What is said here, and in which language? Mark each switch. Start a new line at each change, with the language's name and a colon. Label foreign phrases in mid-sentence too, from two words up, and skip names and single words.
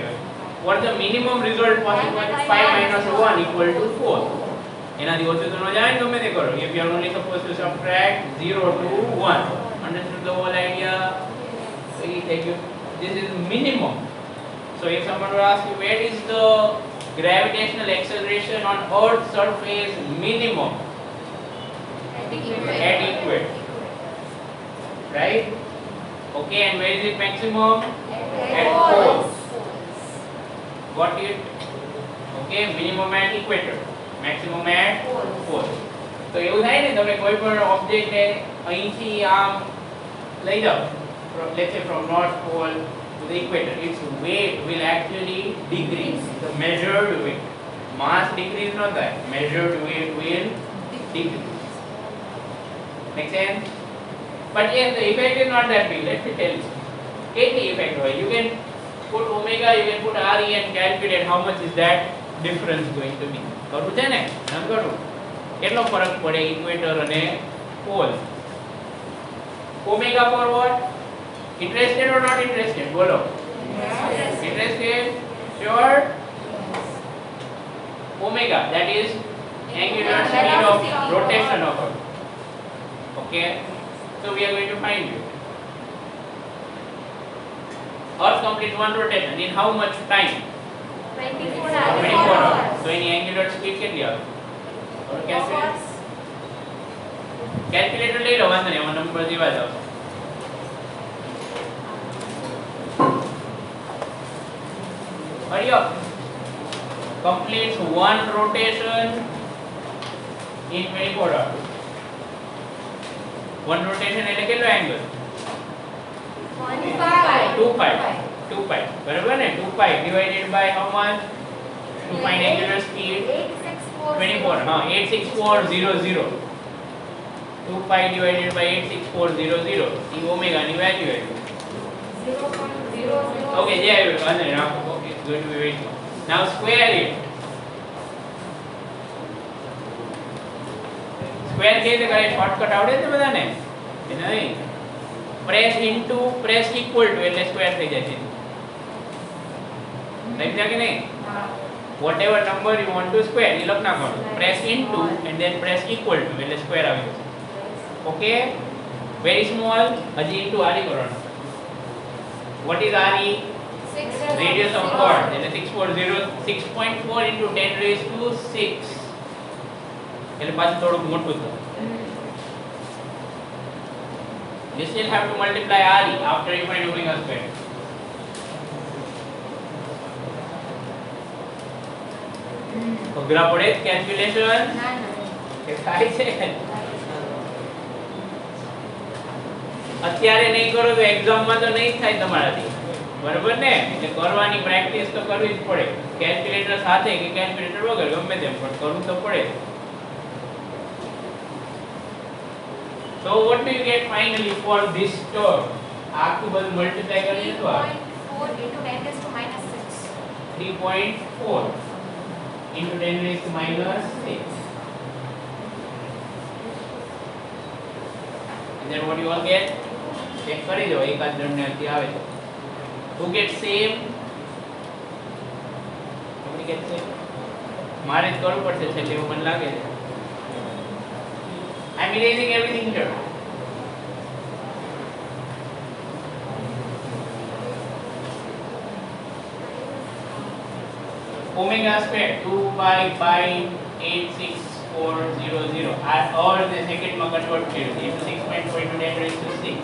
English: What is the minimum result possible? 5 minus 1 equal to 4.
Gujarati: એનાથી ઓછું તો ન જાય ને ગમે તે કરો.
English: If you are only supposed to subtract 0 to 1. Understood the whole idea? Thank you. This is minimum. So if someone will ask you where is the gravitational acceleration on Earth's surface minimum? At equator. Right? Okay, and where is it maximum? At poles. Got it? Okay, minimum at equator. Maximum at pole.
Gujarati: તો એવું થાય ને તમે કોઈ પણ ઓબ્જેક્ટ ને અહીંથી આમ લઈ જાઓ,
English: let's say from north pole to the equator, its weight will actually decrease. The measured weight, mass decrease not that, measured weight will decrease. Make sense? But yes, the effect is not that big. Let me tell you. Take the effect away. You can put omega, you can put RE and calculate how much is that difference going to be.
Gujarati: કરું છે ને નામ કરું કેટલો ફરક પડે ઇક્વેટર અને પોલ.
English: Omega for what? Interested or not interested? બોલો. Interested? Sure? Omega, that is angular speed of rotation of Earth. Okay, so we are going to find it. Earth completes one rotation in how much time? 24 24 hours. hours. So any angular speed
Gujarati: કેટલી આવે? और calculator લઈ લો, વાંધો નહીં, એમાં નંબર દેવા જાવ.
English: Hurry up. Completes one rotation in 24 hours. One rotation
Gujarati: એટલે કેટલો angle? 2 pi. 2 pi. બરાબર ને?
English: 2 pi divided by how much? To find angular speed 24. 86400. 2 pi divided by 86400.
Gujarati: ಈ omega ની value આવી.
English: 0.00. Okay, there you go. Okay, it's going to be very small. Now square it. Square
Gujarati: કેવી રીતે કરે? શોર્ટકટ આવડે છે બધાને? કે નહીં?
English: press into press equal to
Gujarati: એટલે સ્ક્વેર થઈ જાય છે. સમજ્યા કે નહીં?
English: Whatever number you want to square, you
Gujarati: લખ નાખવાનું.
English: Press into and then press equal to
Gujarati: એટલે square આવી જશે.
English: Okay? Very small.
Gujarati: હજી into RE કરવાનું.
English: What is RE? Radius of Earth.
Gujarati: એટલે 6.4 into 10 raised to 6. એટલે પાછું થોડુંક મોટું થયું.
English: You still have to multiply RE after you find omega square.
Gujarati: અઘરા પડે કેલ્ક્યુલેશન ના ના કે થાય છે અત્યારે નહીં કરો તો એક્ઝામમાં તો નહીં થાય તમારાથી બરાબર ને એટલે કરવાની પ્રેક્ટિસ તો કરવી જ પડે કેલ્ક્યુલેટર સાથે કે કેલ્ક્યુલેટર વગર ગમે તેમ પણ કરવું તો પડે.
English: So what do you get finally for this term?
Gujarati: આખું બધું મલ્ટીપ્લાય કરી દો.
English: 3.4 into 10 raised to minus 6. 3.4 into 10 raised to minus 6. And then what do you all get?
Gujarati: Check કરી દો એકાદ જણને અતિ આવે છે.
English: Who gets same? Nobody gets same.
Gujarati: મારે જ કરવું પડશે છેલ્લે એવું મને લાગે છે.
English: I'm erasing everything here. Omega square 2.586,400 or the second ma convert here into 6.4 into 10 raised to 6.